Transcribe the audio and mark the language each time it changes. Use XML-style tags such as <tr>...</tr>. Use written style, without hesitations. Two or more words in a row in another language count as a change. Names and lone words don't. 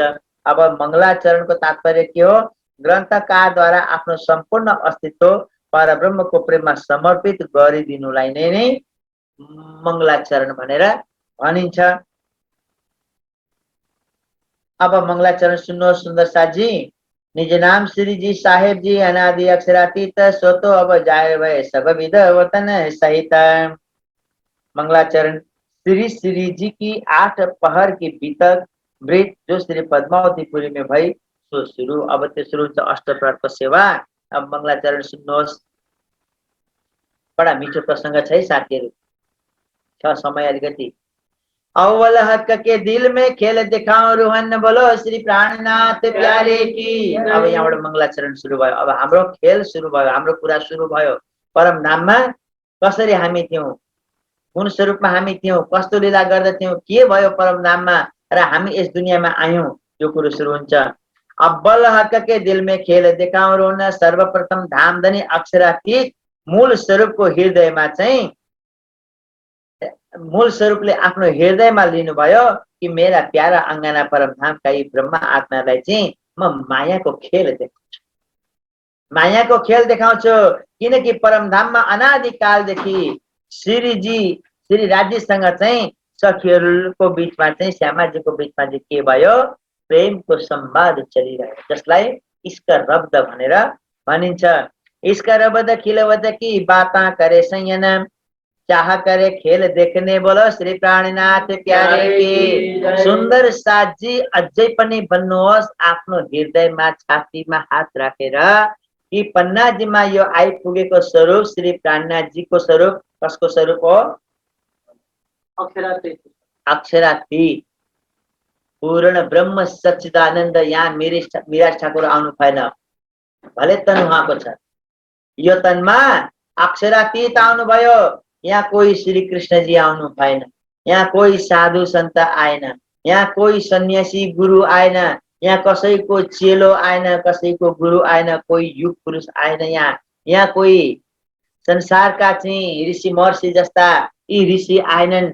<ne>अब मङ्गलाचरणको तात्पर्य के हो? ग्रन्थकारद्वारा आफ्नो सम्पूर्ण अस्तित्व परब्रह्मको प्रेममा समर्पित गरिदिनुलाई नै मङ्गलाचरण भनेर भनिन्छ। अब मङ्गलाचरण सुन्नुहोस् सुन्दर साथजी।</ne> <hi>निज नाम श्री जी साहेब जी अनादि अक्षरातीत सोतो अब जाहिर भए सब विध वतन सहित। मंगलाचरण श्री जी की 8 पहर की बीतक वृत जो श्री पद्मावतीपुरी में भई सो शुरू।</hi> <ne>अब तेस्रो हुन्छ अष्टप्रहरको सेवा। अब मंगलाचरण सुन्नुहोस्। बडा मिठो प्रसंग छ है साथीहरु, छ समय अलिकति।</ne> <hi>अव्वल हक के दिल में खेल दिखाऊं रुहन बोलो श्री प्राणनाथ प्यारे की।</hi> <ne>अब यहाँबाट मंगलाचरण सुरु भयो। अब हाम्रो खेल सुरु भयो, हाम्रो कुरा सुरु भयो। परम धाममा कसरी हामी थियौं, कुन स्वरूपमा हामी थियौं, कस्तो लीला गर्दथ्यौं, के भयो परम धाममा र हामी यस दुनियाँमा आयौं, यो कुरो सुरु हुन्छ।</ne> <hi>अव्वल हक के दिल में खेल दिखाऊं रुहन।</hi> <ne>सर्वप्रथम धामधनी अक्षरातीत मूल स्वरूपको हृदयमा चाहिँ मूल स्वरूपले आफ्नो हृदयमा लिनुभयो कि मेरा प्यारा अंगना परमधामका यी ब्रह्मा आत्मालाई चाहिँ म मायाको खेल देखाउँछु, मायाको खेल देखाउँछु। किनकि परमधाममा अनादिकालदेखि श्री राज्यसँग चाहिँ सखीहरूको बीचमा चाहिँ श्यामाजीको बीचमा चाहिँ के भयो? प्रेमको संवाद चलिरह्यो, जसलाई इश्क रब्द भनेर भनिन्छ।</ne> <hi>इश्क रब्द खिलवत की बाता करे संयन, चाह करे खेल देखने बोलो श्री प्राणनाथ प्यारे की।</hi> <ne>सुन्दर साथजी अझै पनि भन्नुहोस् आफ्नो हृदयमा छातीमा हात राखेर कि पन्नाजीमा यो आइपुगेको स्वरूप श्री प्राणनाथजीको स्वरूप कसको स्वरूप हो? अक्षरातीत पूर्ण ब्रह्म सच्चिदानन्द। यहाँ मिराज ठाकुर आउनु भएन, भले तन उहाँको छ, यो तनमा अक्षरातीत आउनु भयो। यहाँ कोही श्री कृष्ण जी आउनु भएन, यहाँ कोही साधु संत आएन, यहाँ कोही सन्यासी गुरु आएन, यहाँ कसैको चेलो आएन, कसैको गुरु आएन, कोही युग पुरुष आएन। यहाँ कोही संसारका चाहिँ ऋषि महर्षि जस्ता यी ऋषि आएनन्।</ne>